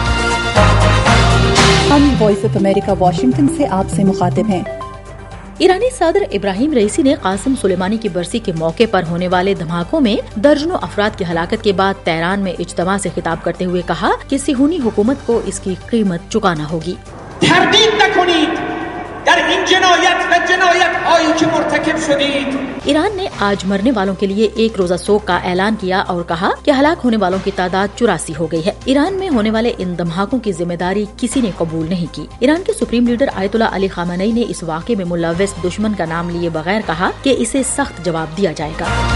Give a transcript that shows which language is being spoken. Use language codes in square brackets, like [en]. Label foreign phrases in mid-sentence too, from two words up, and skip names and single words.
[ur] ہم وائس آف امریکہ واشنگٹن سے آپ سے مخاطب ہیں۔ ایرانی صدر ابراہیم رئیسی نے قاسم سلیمانی کی برسی کے موقع پر ہونے والے دھماکوں میں درجنوں افراد کی ہلاکت کے بعد تہران میں اجتماع سے خطاب کرتے ہوئے کہا کہ صہیونی حکومت کو اس کی قیمت چکانا ہوگی۔ [fa] تردید نکنید در این جنایت و جنایت هایی که مرتکب شدید۔ [ur] ایران نے آج مرنے والوں کے لیے ایک روزہ سوگ کا اعلان کیا اور کہا کہ ہلاک ہونے والوں کی تعداد 84 ہو گئی ہے۔ ایران میں ہونے والے ان دھماکوں کی ذمہ داری کسی نے قبول نہیں کی۔ ایران کے سپریم لیڈر آیت اللہ علی خامنئی نے اس واقعے میں ملوث دشمن کا نام لیے بغیر کہا کہ اسے سخت جواب دیا جائے گا۔